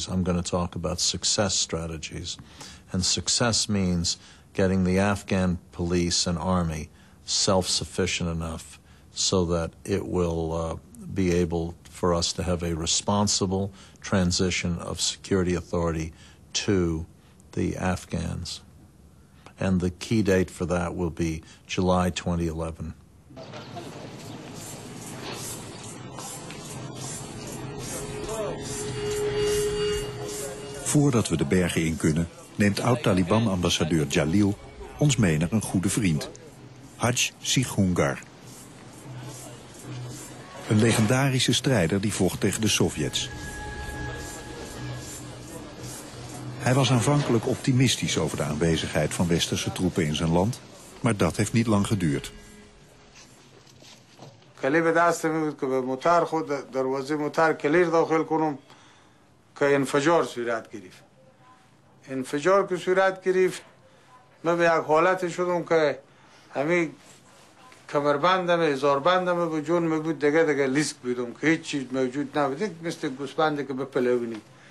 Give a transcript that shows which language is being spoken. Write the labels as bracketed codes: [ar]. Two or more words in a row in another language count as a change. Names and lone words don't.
[en] I'm going to talk about success strategies. And success means getting the Afghan police and army self-sufficient enough so that it will be able for us to have a responsible transition of security authority to the Afghans. And the key date for that will be July 2011. [nl] Voordat we de bergen in kunnen, neemt oud-Taliban-ambassadeur Jalil ons mee naar een goede vriend, Haj Sikhungar. Een legendarische strijder die vocht tegen de Sovjets. Hij was aanvankelijk optimistisch over de aanwezigheid van westerse troepen in zijn land, Maar dat heeft niet lang geduurd. [fa] کلی به دستم بود که به موتر خود دروازه موتر کلیر داخل کنم که انفجار صورت گرفت. انفجار که صورت گرفت من به یک حالت شدم که همین کمربندم هزاربندم به جون بود دیگه لیسک بودم که هیچ چیز موجود نبود، مثل گوسفندی که بپلونی.